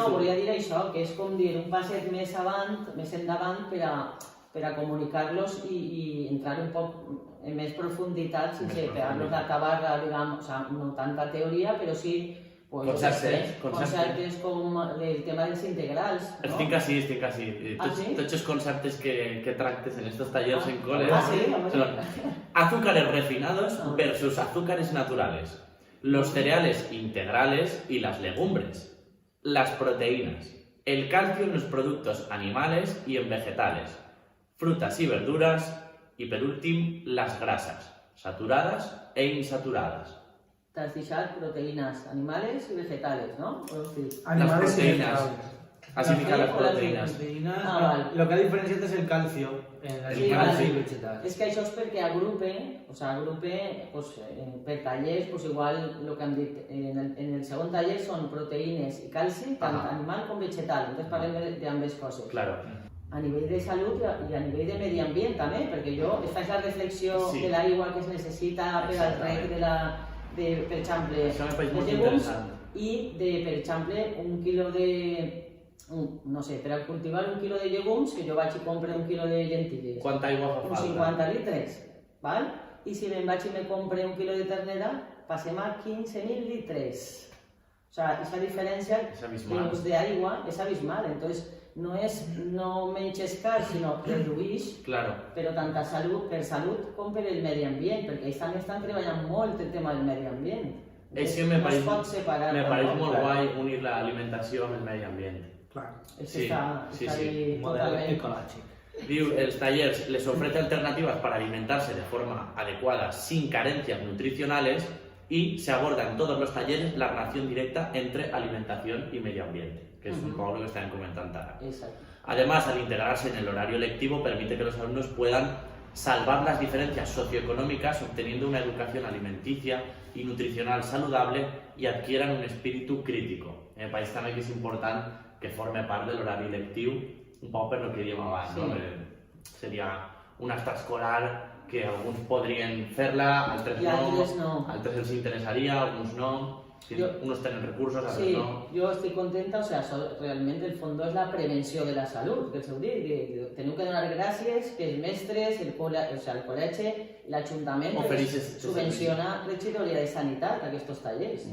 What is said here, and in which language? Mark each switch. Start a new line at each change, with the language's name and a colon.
Catalan: No, volia dir això, que és com dir un passet més endavant per a comunicar-los i entrar un poc en més profunditat sense pegar-los a tabarra, diguem, no tanta teoria, però sí conceptes com el tema dels integrals. Estic així. Tots els conceptes que tractes en estos tallers en cole
Spanish: son azúcares refinados versus azúcares naturales, los cereales integrales y las legumbres, las proteínas, el calcio en los productos animales y en vegetales, frutas y verduras y,
Catalan: per últim,
Spanish: las grasas, saturadas e insaturadas.
Catalan: T'has deixat proteïnes animales i vegetales, no?
Spanish: Animales y vegetales. Has indicado las proteínas.
Catalan: Lo que ha diferenciat és el calcio en animals i vegetals. És que això és perquè agrupe, per tallers, igual el que hem dit, en el segon taller són proteïnes i calci, tant animal com vegetal, entonces parlem d'ambes coses. Claro. A nivell de salut i a nivell de medi ambient també, perquè jo, es faig la reflexió de l'aigua que es necessita per al rec per exemple, de llegums i per exemple, un quilo de... no sé, per a cultivar un quilo de llegums, que jo vaig i compre un quilo de llentilles. Quanta aigua fa falta? Uns 50 litres, val? I si me'n vaig i me compre un quilo de ternera, passem a 15.000 litres.
Spanish: O sea, esa diferencia
Catalan: de aigua és abismal. Entonces, no menys car, sinó reduïx, però tant per salut com per el medi ambient, perquè ells també estan treballant molt el tema del medi ambient. És que me pareix molt guai unir l'alimentació amb el medi ambient. Clar. Sí. Model ecològic. Diu, els tallers les
Spanish: ofrece alternativas para alimentarse de forma adecuada sin carencias nutricionales y se aborda en todos los talleres la relación directa entre alimentación y medio ambiente, que es un poco lo que están comentando ahora. Además, al integrarse en el horario lectivo, permite que los alumnos puedan salvar las diferencias socioeconómicas obteniendo una educación alimenticia y nutricional saludable y adquieran un espíritu crítico. En el país también que es importante que forme
Catalan: part de l'horari lectiu, un poc per lo que diem abans, no? Seria una extraescolar que alguns podrien fer-la, altres no, altres els interessaria, alguns no, unos tenen recursos, altres no. Jo estic contenta, o sea, realment el fons és la prevenció de la salut, que s'ho diu, teniu que donar gràcies que els mestres, el col·legi, l'Ajuntament subvenciona regidoria de sanitat a aquests tallers.